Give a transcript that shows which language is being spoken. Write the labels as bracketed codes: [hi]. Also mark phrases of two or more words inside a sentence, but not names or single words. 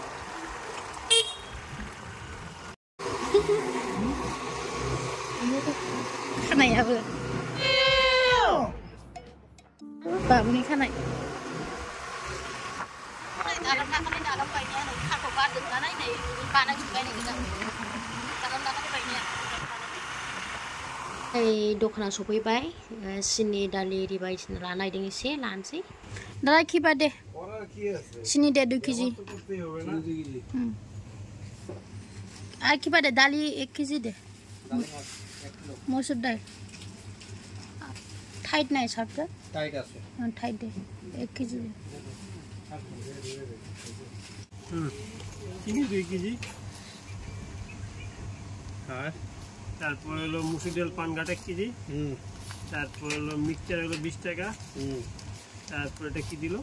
[brx] खानायाबो बाबुनि खानाय दालां बायनाया नै खाखौ गारदोंना नायनाय बानायजोब्बाय नै गोजा दालां बायनाया दखाना सफैबाय सिनि दालि एरि बायदिसिना लानो नागिरदों एसे लानोसै [bn] দাদা কিবা দে চিনি দে 2 কেজি আর কিবা দে দালি 1 কেজি দে মসুর ডাল টাইট নাই সবটা টাইট আছে টাইট দে 1 কেজি দে চিনি 2 কেজি আর তারপর হলো মুসুর ডাল পানঘাট 1 কেজি তারপর হলো মিক্সচার হলো 20 টাকা তারপর এটা কি দিল